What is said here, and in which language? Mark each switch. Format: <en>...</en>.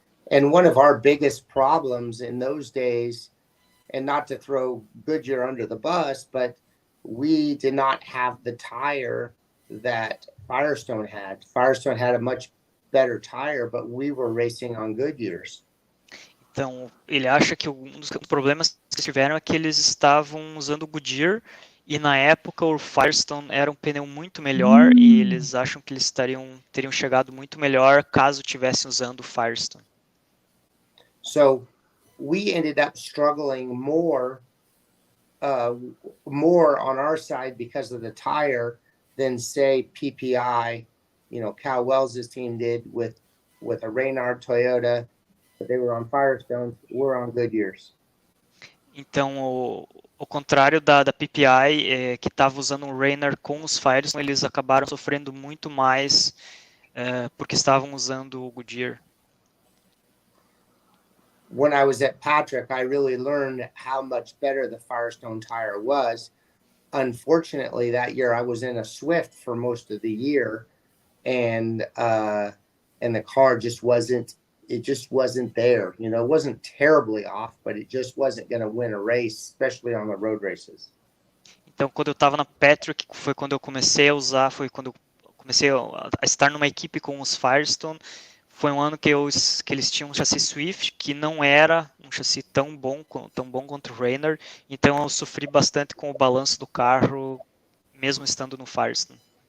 <en>And one of our biggest problems in those days, and not to throw Goodyear under the bus, but we did not have the tire that Firestone had. Firestone had a much better tire, but we were racing on Goodyears.</en> <pt>Então, ele acha que um dos problemas que eles tiveram é que eles estavam usando o Goodyear e na época o Firestone era um pneu muito melhor e eles acham que eles teriam chegado muito melhor caso tivessem usando o Firestone.</pt> <en>So we ended up struggling more on our side because of the tire than say PPI, Cal Wells' team did with a Reynard Toyota, but they were on Firestone, we're on Goodyears.</en> <pt>Então, ao contrário da PPI, que estava usando um Reynard com os Firestone, eles acabaram sofrendo muito mais porque estavam usando o Goodyear.</pt> <en>When I was at Patrick, I really learned how much better the Firestone tire was. Unfortunately, that year I was in a Swift for most of the year, and the car just wasn't there. It wasn't terribly off, but it just wasn't going to win a race, especially on the road races.</en> <pt>Então, quando eu estava na Patrick, foi quando eu comecei a usar, foi quando eu comecei a estar numa equipe com os Firestone. Foi um ano que eles tinham um chassi Swift, que não era um chassi tão bom quanto o Reynard, então eu sofri bastante com o balanço do carro, mesmo estando no Firestone.</pt>